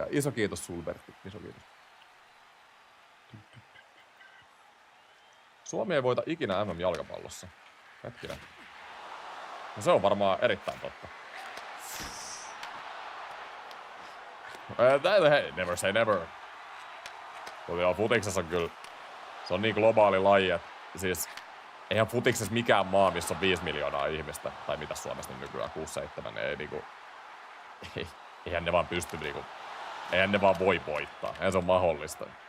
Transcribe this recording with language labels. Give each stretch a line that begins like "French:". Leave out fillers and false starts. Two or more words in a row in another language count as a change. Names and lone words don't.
Finnish: Iso kiitos Sulbertti. Iso kiitos. Suomi ei voita ikinä MM-jalkapallossa. Hetkinen. No se on varmaan erittäin totta. Hei,
English: never say never.
Finnish: Mutta joo, futiksessa on kyllä, se on niin globaali laji, että siis eihän futiksessa mikään maa, missä on 5 miljoonaa ihmistä, tai mitä Suomessa nyt nykyään, 6-7, niin ei niinku, eihän ne vaan pysty niinku, eihän ne vaan voi voittaa, eihän se on mahdollista.